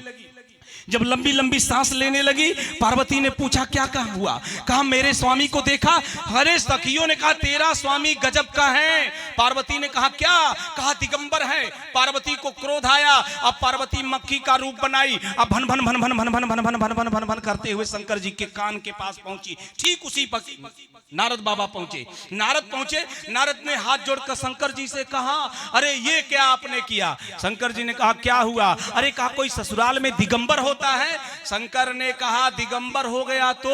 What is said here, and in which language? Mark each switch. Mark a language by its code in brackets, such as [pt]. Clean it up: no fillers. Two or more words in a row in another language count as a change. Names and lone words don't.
[hi] जब लंबी लंबी सांस लेने लगी, पार्वती ने पूछा, क्या कहा हुआ? कहा, मेरे स्वामी को देखा? अरे सखियों ने कहा, तेरा स्वामी गजब का है। पार्वती ने कहा, क्या? कहा, दिगंबर है। पार्वती को क्रोध आया। अब पार्वती मक्खी का रूप बनाई। अब भन भन भन भन भन भन भन भन भन भन भन भन करते हुए शंकर जी के कान के पास पहुंची। ठीक उसी वक्त नारद बाबा पहुंचे। नारद ने हाथ जोड़कर शंकर जी से कहा, अरे ये क्या आपने किया? शंकर जी ने कहा, क्या हुआ? अरे कहा, कोई ससुराल में दिगंबर होता है? शंकर ने कहा, दिगंबर हो गया तो?